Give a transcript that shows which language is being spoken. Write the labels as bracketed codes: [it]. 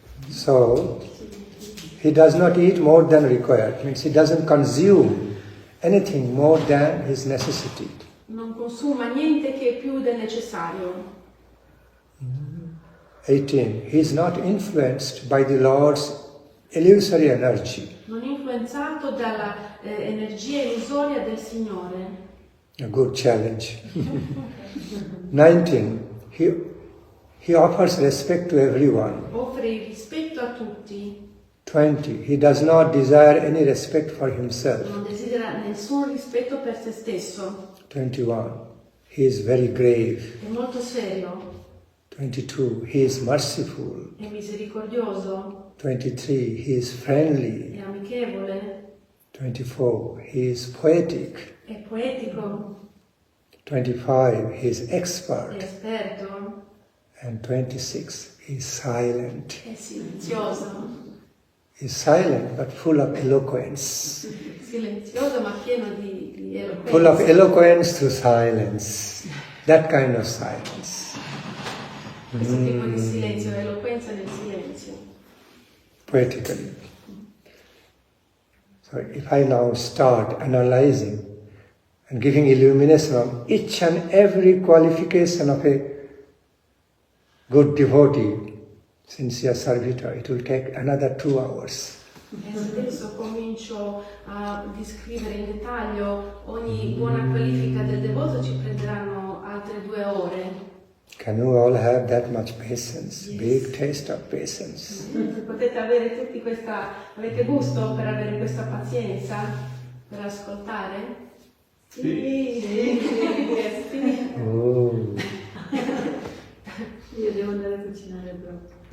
[en] So, he does not eat more than required. Means he doesn't consume anything more than his necessity. [it] Non consuma niente che è più del necessario. [en] 18. He is not influenced by the Lord's illusory energy. [it] Non influenzato dalla energia illusoria del Signore. [en] A good challenge. 19. He offers respect to everyone. [it] Offre il rispetto a tutti. [en] 20. He does not desire any respect for himself. [it] Non desidera nessun rispetto per se stesso. [en] 21. He is very grave. [it] È molto serio. [en] 22. He is merciful. [it] È misericordioso. [en] 23. He is friendly. [it] È amichevole. [en] 24. He is poetic. [it] È poetico. [en] 25. He is expert. [it] È esperto. [en] And 26. He is silent. [it] È silenzioso. [en] is silent but full of eloquence. [it] Silenzioso ma pieno di eloquenza. [en] Full of eloquence through silence. That kind of silence. [it] Questo tipo di silenzio, eloquenza nel silenzio. [en] Poetically. So if I now start analyzing and giving illumination on each and every qualification of a good devotee, sincere servitor, it will take another 2 hours. [it] E se adesso comincio a descrivere in dettaglio ogni buona qualifica del devoto, ci prenderanno altre 2 ore. [en] Can you all have that much patience? Yes. Big taste of patience. [it] Potete avere tutti avete gusto per avere questa pazienza, per ascoltare? Sì. Oh. Io devo andare a cucinare proprio.